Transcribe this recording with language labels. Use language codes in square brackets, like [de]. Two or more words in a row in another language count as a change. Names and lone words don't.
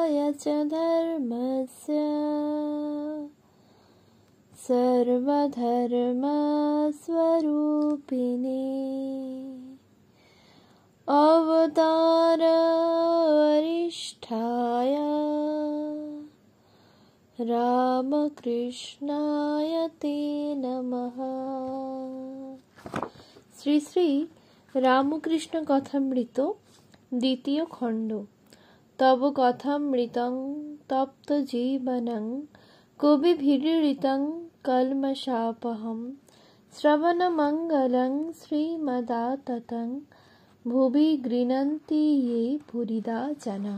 [sa] च धर्मस्य सर्वधर्मस्वरूपिणे अवतार वरिष्ठाय रामकृष्णाय ते नमः। [bn] শ্রী শ্রী রামকৃষ্ণ কথামৃত দ্বিতীয় খণ্ড। [sa] তব কথামৃতং তপ্ত জীবনং কবিভিরৃতং কল্মষাপহম শ্রবণমঙ্গলং শ্রীমদাততং ভুবি গৃণন্তি ये ভুরিদা জনা।